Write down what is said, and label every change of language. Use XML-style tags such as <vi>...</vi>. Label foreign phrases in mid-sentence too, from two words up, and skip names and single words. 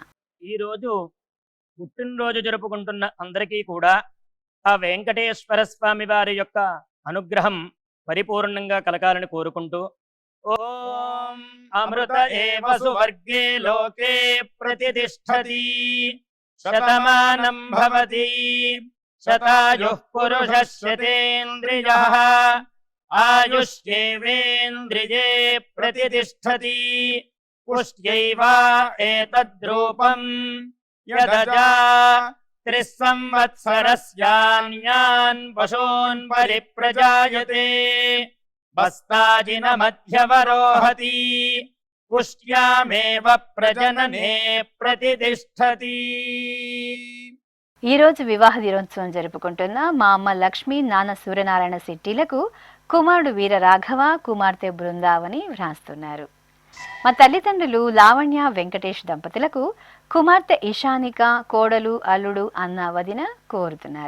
<te>ఈరోజు పుట్టినరోజు జరుపుకుంటున్న అందరికీ కూడా ఆ వెంకటేశ్వర స్వామి వారి యొక్క అనుగ్రహం పరిపూర్ణంగా కలగాలని కోరుకుంటూ,</te> <sa>ఓం అమృత ఏవ సువర్గే లోకే ప్రతిష్ఠతి శతమానం భవతి శతాయుః పురుషः శతేంద్రియః ఆయుష్యేవేంద్రియే ప్రతిష్ఠతి పుష్ట్యైవ ఏతద్రూపం యదజా त्रिसंवत्सरस्यान्यान् पशून् परिप्रजायते बस्ताजिनमध्यवरोहति पुष्ट्यामेव प्रजनने प्रतितिष्ठति।</sa> <te>ఈ రోజు వివాహ దినోత్సవం జరుపుకుంటున్న మా అమ్మ లక్ష్మి నాన్న సూర్యనారాయణ శెట్టిలకు కుమారుడు వీర రాఘవ కుమార్తె బృందావని వ్రాస్తున్నారు. మా తల్లిదండ్రులు లావణ్య వెంకటేష్ దంపతులకు కుమార్తె ఇషానిక కోడలు అల్లుడు అన్న వదిన కోరుతున్నారు.</te>